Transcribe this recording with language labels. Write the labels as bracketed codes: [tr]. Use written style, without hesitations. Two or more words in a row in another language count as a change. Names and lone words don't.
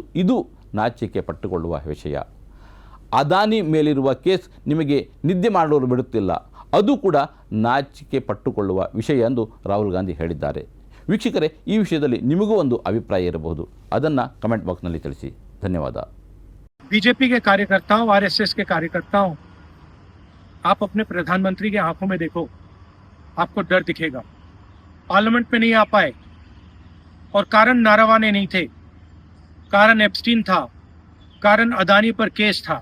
[kn] ಇದು ನಾಚಿಕೆ ಪಟ್ಟುಕೊಳ್ಳುವ ವಿಷಯ. ಅದಾನಿ ಮೇಲಿರುವ ಕೇಸ್ ನಿಮಗೆ ನಿದ್ದೆ ಮಾಡಲು ಬಿಡುತ್ತಿಲ್ಲ, ಅದು ಕೂಡ ನಾಚಿಕೆ ಪಟ್ಟುಕೊಳ್ಳುವ ವಿಷಯ ಎಂದು ರಾಹುಲ್ ಗಾಂಧಿ ಹೇಳಿದ್ದಾರೆ. ವೀಕ್ಷಕರೇ, ಈ ವಿಷಯದಲ್ಲಿ ನಿಮಗೂ ಒಂದು ಅಭಿಪ್ರಾಯ ಇರಬಹುದು, ಅದನ್ನು [en] comment box [kn] ತಿಳಿಸಿ. ಧನ್ಯವಾದ. [hi] बीजेपी के कार्यकर्ताओं, आरएसएस के कार्यकर्ताओं, आप अपने प्रधानमंत्री के आंखों में देखो, आपको डर दिखेगा। पार्लियामेंट में नहीं आ पाए और कारण नारावाने नहीं थे, कारण एप्स्टीन था, कारण अदानी पर केस था।